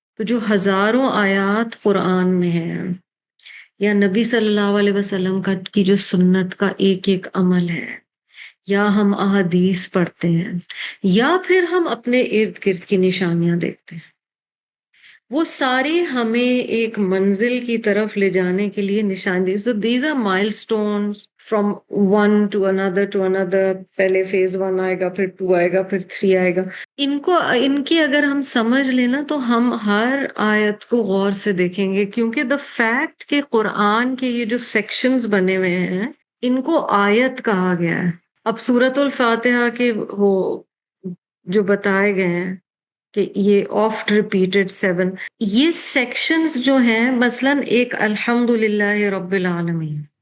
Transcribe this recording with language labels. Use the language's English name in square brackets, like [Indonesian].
[Urdu] تو جو ہزاروں آیات قرآن میں ہیں، یا نبی صلی اللہ علیہ وسلم کی جو سنت کا ایک ایک عمل ہے، یا ہم احادیث پڑھتے ہیں، یا پھر ہم اپنے ارد گرد کی نشانیاں دیکھتے ہیں، وہ ساری ہمیں ایک منزل کی طرف لے جانے کے لیے نشان دی. [English] So these are milestones from one to another. [Urdu] پہلے phase 1 آئے گا، پھر 2 آئے گا، پھر 3 آئے گا. ان کی اگر ہم سمجھ لینا تو ہم ہر آیت کو غور سے دیکھیں گے، کیونکہ the fact کہ قرآن کے یہ جو sections بنے ہوئے ہیں ان کو آیت کہا گیا ہے. اب سورۃ الفاتحہ کے وہ جو بتائے گئے ہیں کہ یہ آفٹ ریپیٹڈ 7، یہ سیکشنز جو ہیں، مثلاً ایک الحمدللہ رب العالمین،